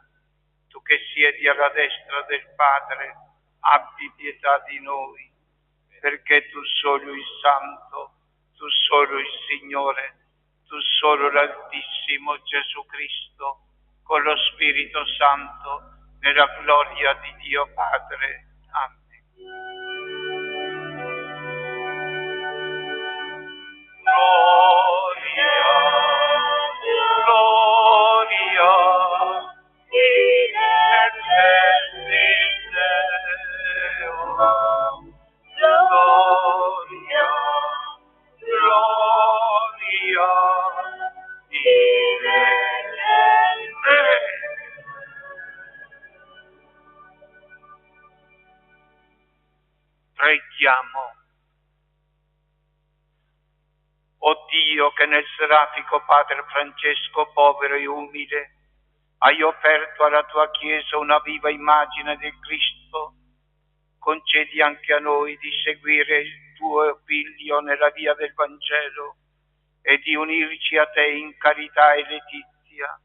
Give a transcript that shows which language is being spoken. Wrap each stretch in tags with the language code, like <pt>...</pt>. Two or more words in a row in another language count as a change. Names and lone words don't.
<it>Tu che siedi alla destra del Padre, abbi pietà di noi, perché tu solo il Santo, tu solo il Signore, tu solo l'Altissimo Gesù Cristo, con lo Spirito Santo, nella gloria di Dio Padre. Amen.</it> <la>Gloria, gloria, in excelsis Deo. Gloria, gloria, in excelsis Deo.</la> <it>Preghiamo. O Dio, che nel serafico Padre Francesco, povero e umile, hai offerto alla tua Chiesa una viva immagine del Cristo, concedi anche a noi di seguire il tuo Figlio nella via del Vangelo e di unirci a te in carità e letizia.</it>